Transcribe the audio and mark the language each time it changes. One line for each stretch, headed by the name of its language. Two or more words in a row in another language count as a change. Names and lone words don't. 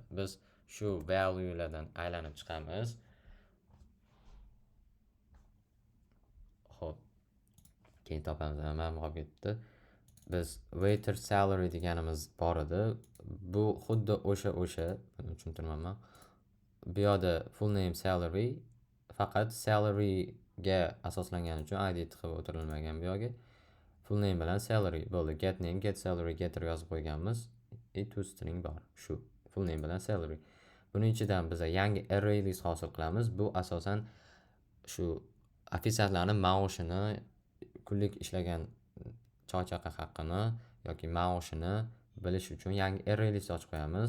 Uzbek: Biz shu value'lardan aylanib chiqamiz. Xo'p. Keyin topamiz. Mana qolib ketdi. Biz
English: waiter salary
Uzbek: deganimiz bor edi. Bu xuddi o'sha, buni tushuntiraman. Bu yerda
English: full name salary,
Uzbek: faqat salary ga asoslangani uchun ID tiqib o'tirilmagan bu yerga.
English: Full name
Uzbek: bilan salary bo'ldi.
English: Get name, get salary, getter
Uzbek: yozib qo'yganmiz.
English: toString bor.
Uzbek: Shu
English: full name
Uzbek: bilan salary. Buning ichidan biz yangi
English: array list
Uzbek: hosil qilamiz. Bu asosan shu ofitsiantlarning maoshini, kunlik ishlagan choy-chaqa haqqini yoki maoshini bilish uchun yangi
English: array list
Uzbek: ochib qo'yamiz.